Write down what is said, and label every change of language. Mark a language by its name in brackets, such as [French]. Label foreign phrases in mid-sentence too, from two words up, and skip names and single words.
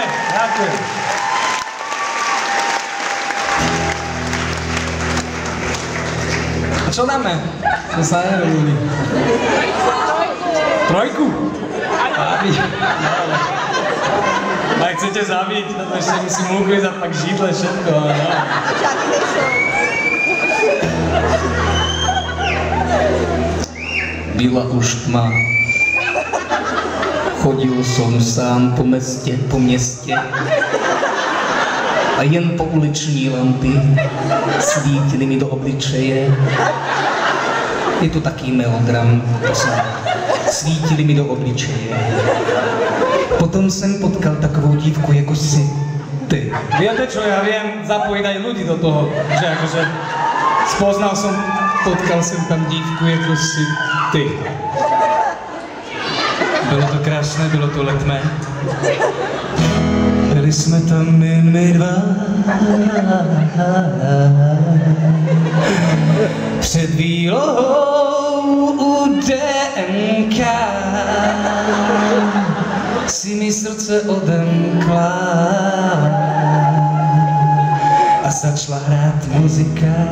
[Slovak] Ďakujem. A čo dáme? To sa nerobí. 3? Zabiť. Ak chcete zabiť, to ešte musím ukryť [Czech] pak židle, [Slovak] všetko, ale no. [Czech] Byla už tma. Chodil som sám po městě a jen po uliční lampy svítily mi do obličeje. Je to [Slovak] taký melodram, [Czech] svítily mi do obličeje. Potom jsem potkal takovou dívku jako si ty. [Slovak] Viete čo, ja viem zapojiť aj ľudí do toho, že akože potkal som tam [Czech] dívku jako si ty. Bylo to krásné, bylo to letmé. Byli jsme tam jen my dva. Před výlohou u DNK si mi srdce odemkla a začala hrát muzika.